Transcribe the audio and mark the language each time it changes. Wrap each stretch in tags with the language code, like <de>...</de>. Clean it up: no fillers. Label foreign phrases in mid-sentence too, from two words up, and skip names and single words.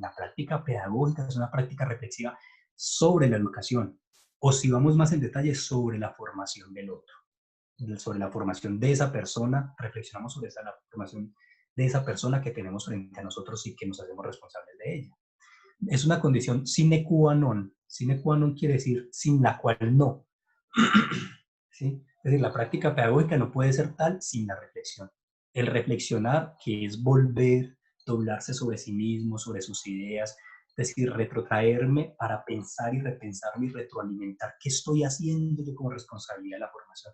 <es>La práctica pedagógica es una práctica reflexiva sobre la educación, o si vamos más en detalle, sobre la formación del otro, sobre la formación de esa persona. Reflexionamos sobre la formación de esa persona que tenemos frente a nosotros y que nos hacemos responsables de ella. Es una condición</es> <la>sine qua non. Sine qua non</la> <es>quiere decir sin la cual no. ¿Sí? Es decir, la práctica pedagógica no puede ser tal sin la reflexión. El reflexionar, que es volver, doblarse sobre sí mismo, sobre sus ideas, es decir, retrotraerme para pensar y repensarme y retroalimentar qué estoy haciendo yo como responsabilidad de la formación.</es>